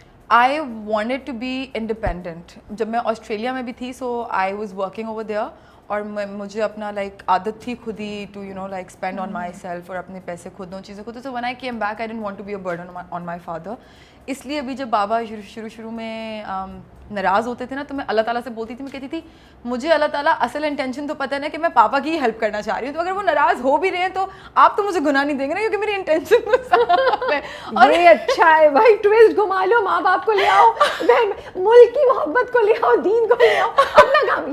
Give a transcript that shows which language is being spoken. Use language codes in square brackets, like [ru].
[en] I wanted to be independent. [ur] جب میں Australia میں بھی تھی, [en] so I was working over there, [ur] اور مجھے اپنا لائک عادت تھی خود ہی [en] to you know like spend on myself, [ur] اور اپنے پیسے خود دوں, چیزیں خود. [en] So when I came back I didn't want to be a burden on my father. [ur] اس لیے ابھی جب بابا شروع میں ناراض ہوتے تھے نا, تو میں اللہ تعالیٰ سے بولتی تھی, میں کہتی تھی مجھے اللہ تعالیٰ اصل انٹینشن تو پتہ ہے نا کہ میں پاپا کی ہیلپ کرنا چاہ رہی ہوں, تو اگر وہ ناراض ہو بھی رہے ہیں تو آپ تو مجھے گناہ نہیں دیں گے نا, کیونکہ میری انٹینشن صاف ہے. اور یہ اچھا ہے بھائی, ٹویسٹ گھما لو, ماں باپ کو لے آؤ, ملک کی محبت کو لے آؤ, دین کو لے آؤ, اپنا کام.